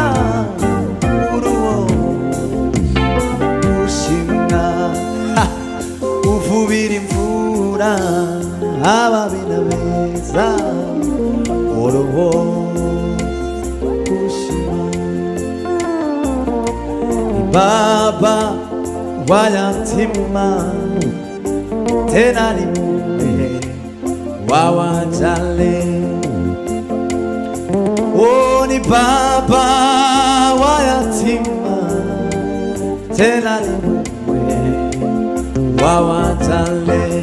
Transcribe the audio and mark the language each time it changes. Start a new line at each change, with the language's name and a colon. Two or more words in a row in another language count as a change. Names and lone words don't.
Kinyarwanda: Uruwo gushimwa, uvubira imfura ababi n'abeza. Uruwo gushimwa,
Swahili: Baba wa yatima tena ni mume wa wajane. Oh, ni Baba wa yatima tena ni mume wa wajane.